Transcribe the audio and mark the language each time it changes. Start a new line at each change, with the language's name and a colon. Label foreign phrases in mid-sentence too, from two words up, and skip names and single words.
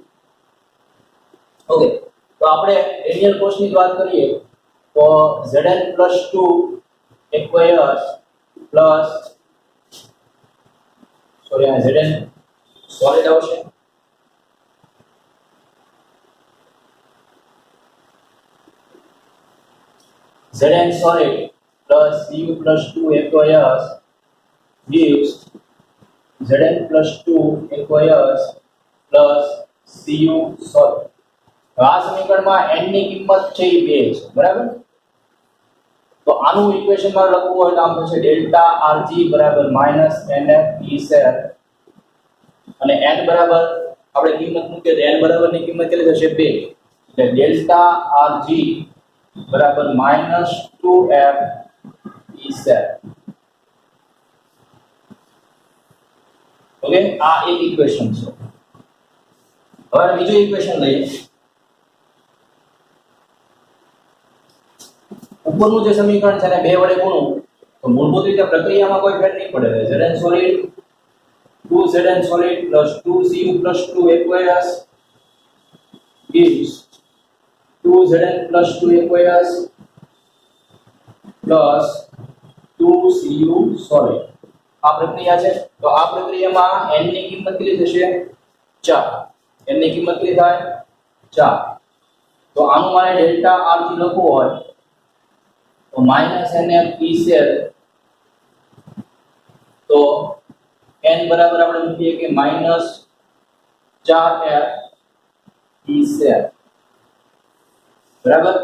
Gujarati: ઓકે તો આપણે રેડિયલ કોષની વાત કરીએ તો
English: Zn + 2 aqueous plus
Gujarati: સોરી આ Zn સોલિડ આવશે
English: Zn solid plus Cu plus 2 aqueous gives Zn plus 2 aqueous plus Cu solid.
Gujarati: આ સમીકરણમાં n ની કિંમત છે એ 2 છે બરાબર. તો આનું ઇક્વેશન માં લખવું હોય તો આમ થશે ડેલ્ટા Rg બરાબર -nf E cell અને n બરાબર આપણે કિંમત મૂકીએ તો n બરાબર ની કિંમત કેટલી થશે 2 એટલે ડેલ્ટા Rg બરાબર -2f E cell. ઓકે આ એક ઇક્વેશન છે. હવે બીજું ઇક્વેશન લઈએ. ઉપરનું જે સમીકરણ છે ને 2 વડે ગુણવું તો મૂળભૂત રીતે પ્રક્રિયામાં કોઈ ફેર નહીં પડે.
English: Zn solid 2Zn solid plus 2Cu plus 2 aqueous gives 2Zn plus 2 aqueous plus 2Cu solid.
Gujarati: આ પ્રક્રિયા છે. તો આ પ્રક્રિયામાં n ની કિંમત કેટલી થશે 4. n ની કિંમત કેટલી થાય 4. તો આનું મારે ડેલ્ટા Rg લખવું હોય તો -nf E cell તો n બરાબર આપણે મૂકીએ કે -4f E cell બરાબર.